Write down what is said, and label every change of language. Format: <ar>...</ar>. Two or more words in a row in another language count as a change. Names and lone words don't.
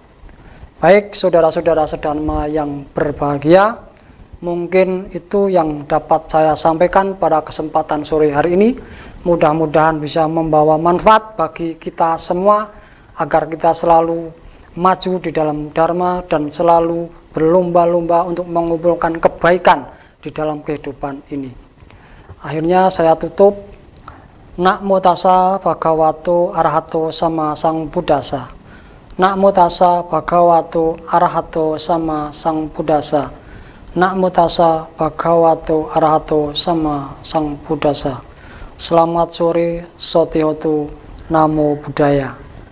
<id>Baik saudara-saudara sedharma yang berbahagia, mungkin itu yang dapat saya sampaikan pada kesempatan sore hari ini. Mudah-mudahan bisa membawa manfaat bagi kita semua, agar kita selalu maju di dalam dharma dan selalu berlomba-lomba untuk mengumpulkan kebaikan di dalam kehidupan ini. Akhirnya saya tutup.</id> <pi>Namo tassa bhagavato arahato sama sang buddhasa. Namo tassa bhagavato arahato sama sang buddhasa. Namo tassa bhagavato arahato sama sang buddhasa.</pi> <id>Selamat sore,</id> <pi>Sotihotu, Namo Buddhaya.</pi>